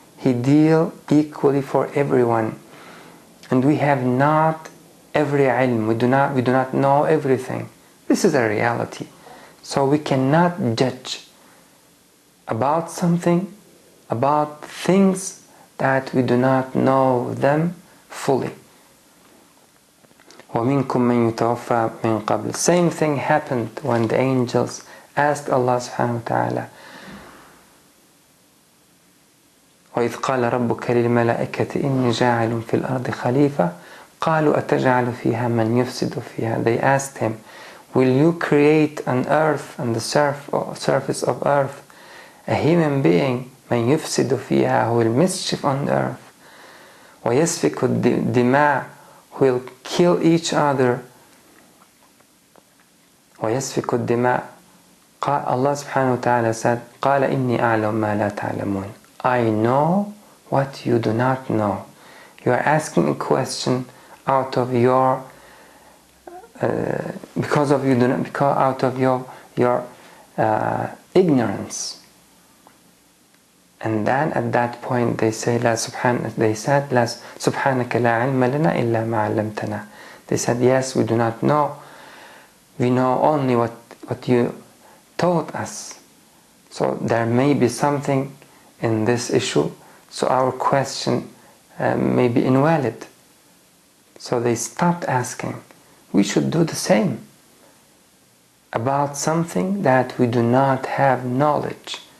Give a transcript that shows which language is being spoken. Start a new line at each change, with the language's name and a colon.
English: He deals equally for everyone. And we have not every ilm. We do not know everything. This is a reality. So we cannot judge about something, about things that we do not know them fully.
Arabic: وَمِنْكُمْ مَنْ يُتَوَفَّى مِنْ قَبْلِ.
English: Same thing happened when the angels asked Allah subhanahu wa ta'ala,
Arabic: وَإِذْ قَالَ رَبُّكَ لِلْمَلَائِكَةِ إِنِّي جَاعِلٌ فِي الْأَرْضِ خَلِيفَةً قَالُوا أَتَجْعَلُ فِيهَا مَنْ يُفْسِدُ فِيهَا.
English: They asked him, will you create on earth, on the surface of earth, a human being,
Arabic: مَنْ يُفْسِدُ فِيهَا,
English: who will mischief on earth,
Arabic: وَيَسْفِكُ الدِّمَاءَ,
English: who will kill each other, وَيَسْفِكُ الدِّمَاءَ. Allah subhanahu wa ta'ala said,
Arabic: قَالَ إِنِّي أَعْلَمُ مَا لَا تَعْلَمُونَ.
English: I know what you do not know. You are asking a question out of your because out of your ignorance. And then at that point they said,
Arabic: لا سبحانك لا علم لنا إلا ما علمتنا.
English: They said, yes, we do not know. We know only what you taught us. So there may be something in this issue, so our question may be invalid. So they stopped asking. We should do the same about something that we do not have knowledge.